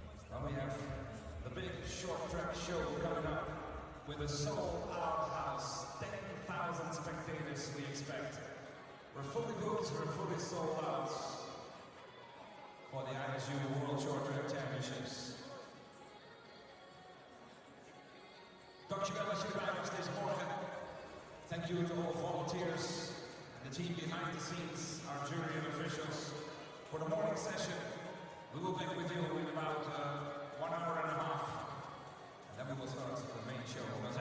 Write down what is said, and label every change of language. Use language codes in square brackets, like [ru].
[en] Now we have the big short track show coming up with a sold-out house, 10,000 spectators we expect. We're fully booked, we're fully sold out for the ISU World Short Track Championships. [nl] Dankjewel dat jullie bij was deze morgen. [en] Thank you to all volunteers and the team behind the scenes, our jury and officials. For the morning session, we will be with you in about 1 hour and a half, and then we will start the main show.